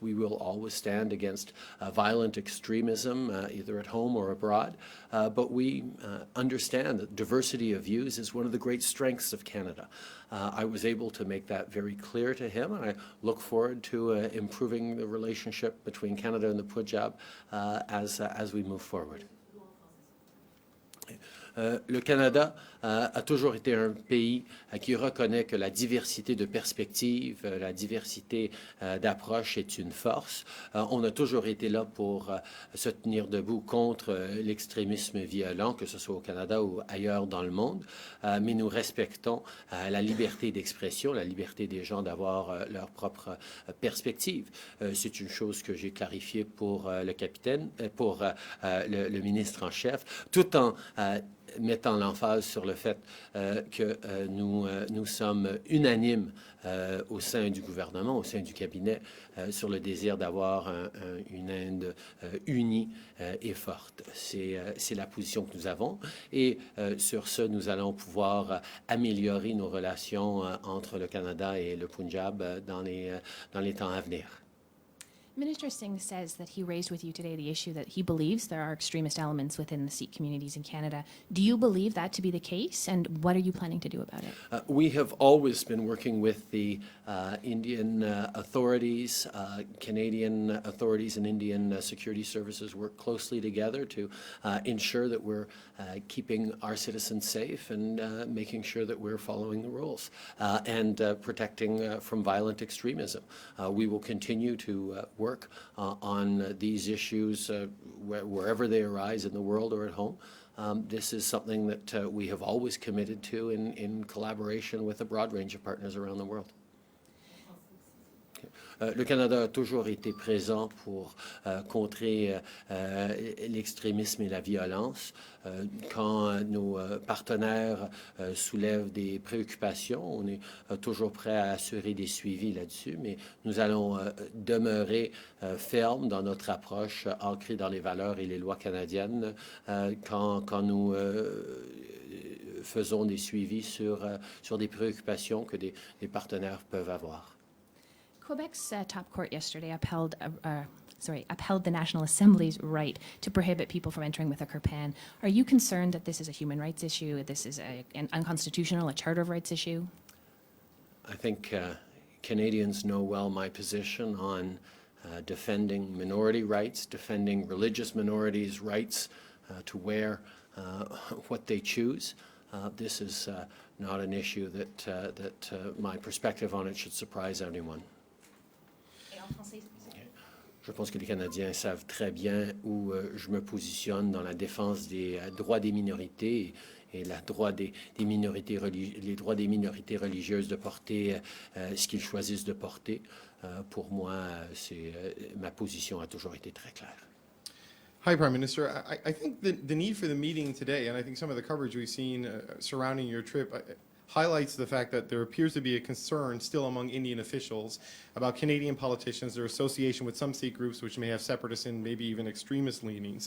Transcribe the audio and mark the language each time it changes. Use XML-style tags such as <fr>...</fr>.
<en>We will always stand against violent extremism, either at home or abroad, but we understand that diversity of views is one of the great strengths of Canada. I was able to make that very clear to him, and I look forward to improving the relationship between Canada and the Punjab as we move forward.</en> <fr>Le Canada a toujours été un pays qui reconnaît que la diversité de perspectives, la diversité d'approches est une force. On a toujours été là pour se tenir debout contre l'extrémisme violent, que ce soit au Canada ou ailleurs dans le monde, mais nous respectons la liberté d'expression, la liberté des gens d'avoir leur propre perspective. C'est une chose que j'ai clarifiée pour le capitaine, pour le ministre en chef, tout en mettant l'emphase sur le fait que nous sommes unanimes au sein du gouvernement, au sein du cabinet, sur le désir d'avoir une Inde unie et forte. C'est la position que nous avons et sur ce, nous allons pouvoir améliorer nos relations entre le Canada et le Punjab dans les temps à venir.</fr> <en>Minister Singh says that he raised with you today the issue that he believes there are extremist elements within the Sikh communities in Canada. Do you believe that to be the case, and what are you planning to do about it? We have always been working with the Indian authorities, Canadian authorities and Indian security services work closely together to ensure that we're keeping our citizens safe and making sure that we're following the rules and protecting from violent extremism. We will continue to work on these issues wherever they arise in the world or at home. This is something that we have always committed to in collaboration with a broad range of partners around the world.</en> <fr>Le Canada a toujours été présent pour contrer l'extrémisme et la violence. Quand nos partenaires soulèvent des préoccupations, on est toujours prêt à assurer des suivis là-dessus, mais nous allons demeurer fermes dans notre approche ancrée dans les valeurs et les lois canadiennes quand nous faisons des suivis sur des préoccupations que des partenaires peuvent avoir.</fr> <en>Quebec's top court yesterday upheld the National Assembly's right to prohibit people from entering with a kirpan. Are you concerned that this is a human rights issue, this is an unconstitutional, a Charter of Rights issue? I think Canadians know well my position on defending minority rights, defending religious minorities' rights to wear what they choose. This is not an issue that my perspective on it should surprise anyone.</en> <fr>Je pense que les Canadiens savent très bien où je me positionne dans la défense des droits des minorités et les droits des minorités religieuses de porter ce qu'ils choisissent de porter. Pour moi, ma position a toujours été très claire.</fr> <en>Hi, Prime Minister. I think the need for the meeting today, and I think some of the coverage we've seen surrounding your trip, highlights the fact that there appears to be a concern still among Indian officials about Canadian politicians, their association with some Sikh groups which may have separatist and maybe even extremist leanings.</en>